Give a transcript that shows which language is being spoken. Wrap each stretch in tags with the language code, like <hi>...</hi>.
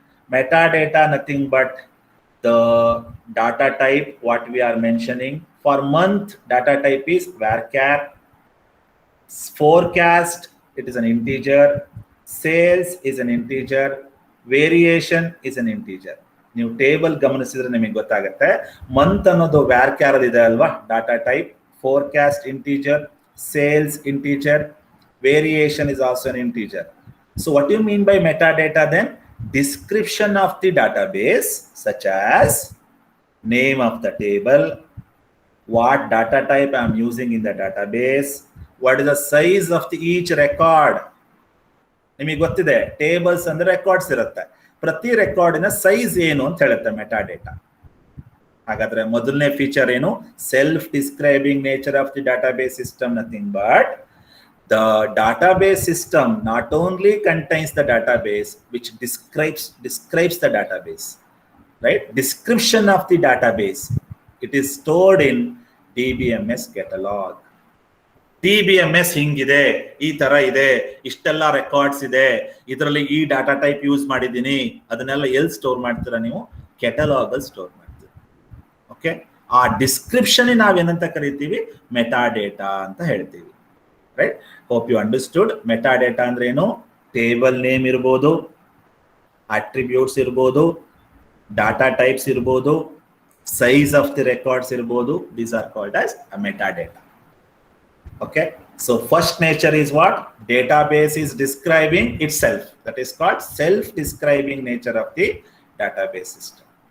<en>Metadata nothing but the data type what we are mentioning. For month, data type is varchar. Forecast, it is an integer. Sales is an integer. Variation is an integer.</en> <kn>ನೀವು table ಗಮನಿಸಿದ್ರೆ ನಿಮಗೆ ಗೊತ್ತಾಗುತ್ತೆ. Month ಅನ್ನೋದು varchar ಇದೆ ಅಲ್ವಾ, data type.</kn> <en>Forecast integer, sales integer, variation is also an integer. So what do you mean by metadata then? Description of the database, such as name of the table, what data type I am using in the database, what is the size of each record.</en> <kn>ನಿಮಗೆ ಗೊತ್ತಿದೆ, tables ಅಂದ್ರೆ records ಇರುತ್ತೆ. ಪ್ರತಿ ರೆಕಾರ್ಡಿನ size ಏನು ಅಂತ ಹೇಳುತ್ತೆ metadata. ಹಾಗಾದ್ರೆ ಮೊದಲನೇ ಫೀಚರ್ ಏನು?</kn> <en>Self describing nature of the database system. Nothing but the database system not only contains the database which describes the database, right? Description of the database, it is stored in DBMS catalog.</en> <kn>DBMS ಹಿಂಗಿದೆ, ಈ ತರ ಇದೆ, ಇಷ್ಟೆಲ್ಲ records ಇದೆ, ಇದರಲ್ಲಿ ಈ data type use ಮಾಡಿದ್ದೀನಿ, ಅದನ್ನೆಲ್ಲ ಎಲ್ಲಿ ಸ್ಟೋರ್ ಮಾಡ್ತೀರಾ ನೀವು? ಕೆಟಲಾಗ್ ಅಲ್ಲಿ ಸ್ಟೋರ್ ಮಾಡ್ತೀರಾ. ಓಕೆ, ಆ ಡಿಸ್ಕ್ರಿಪ್ಷನ್ ನಾವೇನಂತ ಕರಿತೀವಿ? ಮೆಟಾಡೇಟಾ ಅಂತ ಹೇಳ್ತೀವಿ, right?</kn> <en>Hope you understood.</en> <kn>Metadata ಅಂದ್ರೆ ಏನು? ಟೇಬಲ್ ನೇಮ್ ಇರ್ಬೋದು, ಅಟ್ರಿಬ್ಯೂಟ್ಸ್ ಇರ್ಬೋದು, ಡಾಟಾ ಟೈಪ್ಸ್ ಇರ್ಬೋದು,</kn> <en>size of the records</en> <kn>ಇರ್ಬೋದು.</kn> <en>These are called as a metadata. Okay, so first nature is what? Database is describing itself. That is called self-describing nature of the database system.</en>